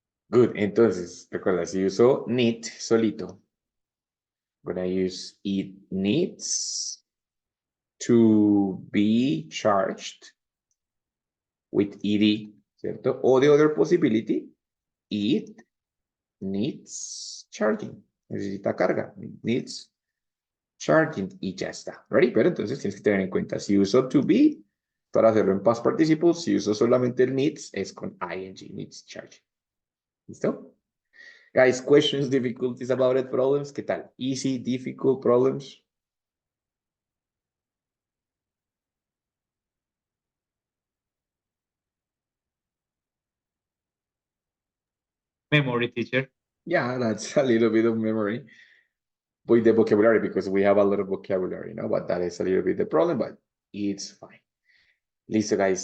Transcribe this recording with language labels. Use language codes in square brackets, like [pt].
[es] Good. Entonces, recuerda, si uso need solito, [en] I'm gonna use it needs to be charged with ed, [es] ¿cierto? [en] O the other possibility, it needs charging. [es] Necesita carga. [en] It needs charging [es] y ya está. [en] ¿Ready? [es] Pero entonces tienes que tener en cuenta, si uso to be para hacerlo en past participle, si uso solamente el needs, es con ing, [en] needs charging. [es] ¿Listo? [en] Guys, questions, difficulties about it, problems, [es] ¿qué tal? [en] Easy, difficult, problems? Memory, teacher. Yeah, that's a little bit of memory with the vocabulary because we have a lot of vocabulary, but that is a little bit the problem, but it's fine. Listo, guys.